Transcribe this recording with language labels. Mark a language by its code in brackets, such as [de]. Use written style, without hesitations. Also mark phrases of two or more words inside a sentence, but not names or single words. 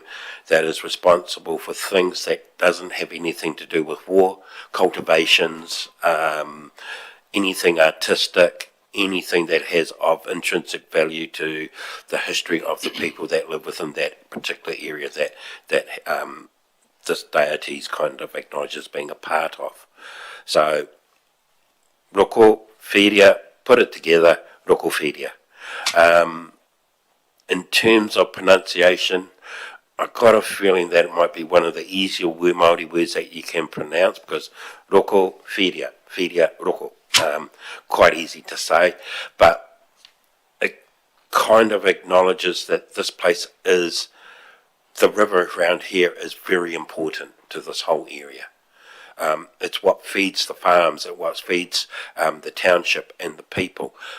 [en] that is responsible for things that doesn't have anything to do with war, cultivations, anything artistic, anything that has of intrinsic value to the history of the people that live within that particular area that this deity kind of acknowledges being a part of. So, [mi] roko, whiria, [en] put it together, [mi] roko whiria. [en] In terms of pronunciation, I've got a feeling that it might be one of the easier Māori words that you can pronounce, because [mi] roko, whiria, roko, [en] quite easy to say, but it kind of acknowledges that this place is, the river around here is very important to this whole area. It's what feeds the farms, it's what feeds the township and the people.